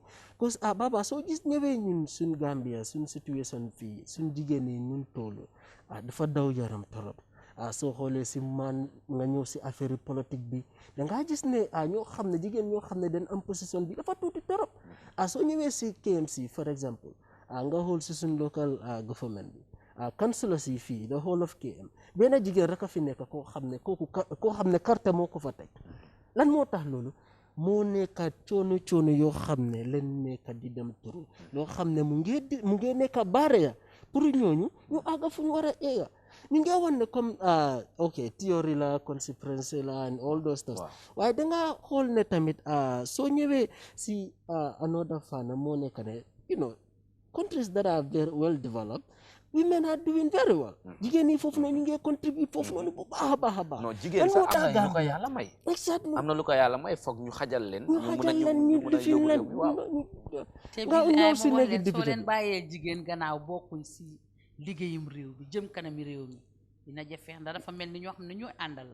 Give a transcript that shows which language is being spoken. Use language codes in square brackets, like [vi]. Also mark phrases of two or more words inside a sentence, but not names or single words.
[fr] parce que [wo] Baba soo gis ñëwee ñun suñ Gambia suñ situation fii suñ jigéen ñi ñun toolu dafa daw yaram torop soo xoolee si man nga ñëw si affaire politique bi da ngaa gis ne ñoo xam ne jigéen ñoo xam ne dañ am position bi dafa tuuti torop soo ñëwee si KMC for exemple nga xool si suñ local government bi councilor si fii [en] the whole of KM [wo] benn jigéen rek a fi nekk koo xam ne carte moo ko fa teg lan moo tax loolu moo nekk coono yoo xam ne leen nekk di dem turu loo xam ne mu ngi nekk barrière pour ñooñu ñu àgga fu ñu war a eega ñu ngi wan ne comme ok théorie la conspiracy la [en] and all those stuff [wo] waaye danga xool ne tamit soo ñëwee si another fana moo nekk ne [en] countries that are very well [wo] developed women are doing very well jigéen yi foofu noonu ñu ngi contribute foofu noonu bu baax a baax a baax non jigéen sax am na lu ko yàlla may exactly am na lu ko yàlla may foog ñu xajal leen ñu difin leen te nga ñëw si léegi soo député leen bàyyee jigéen gannaaw bokkuñ si liggéeyum réew bi jëm kanami réew mi dina jafe ndax dafa mel ni ñoo xam ne ñooy àndal